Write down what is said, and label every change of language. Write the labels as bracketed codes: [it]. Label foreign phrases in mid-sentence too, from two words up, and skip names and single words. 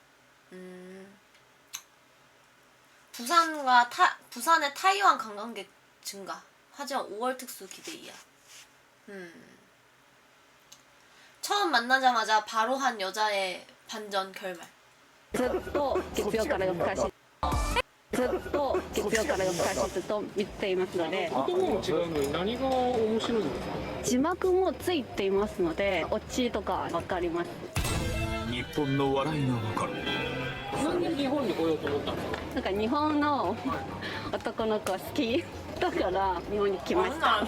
[ko] 부산의 타이완 관광객 증가. 하지만 5월 특수 기대이야. 처음 만나자마자 바로 한 여자의 반전 결말. [ja] ずっと月曜から夜更かしずっと見ていますので、言葉も違うのに何が面白いんですか？字幕もついていますので、オチとかわかります。日本の笑いがわかる。なんで日本に来ようと思ったんですか？なんか日本の男の子好きだから日本に来ました。